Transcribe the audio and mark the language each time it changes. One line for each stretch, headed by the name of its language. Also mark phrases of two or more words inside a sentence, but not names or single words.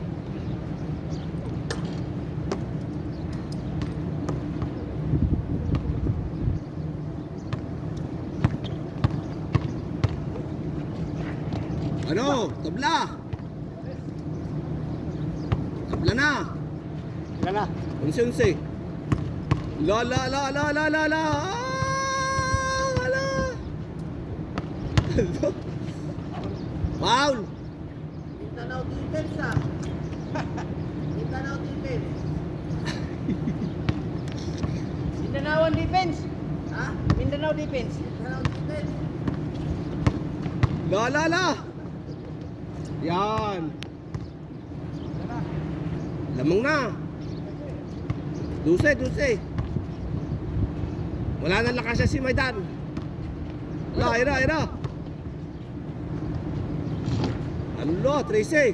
Filipino: Ano? Tabla. Tabla na. Ilan na? 11. La la la la la la la. Ah, wala. Foul. Mindanao defense ah. Mindanao defense. Mindanao defense. Ha? Mindanao defense. Mindanao defense. La la la. Yan. Lamang na. 12. Wala nang lakas siya si Maidan. Ira. Ano, 13.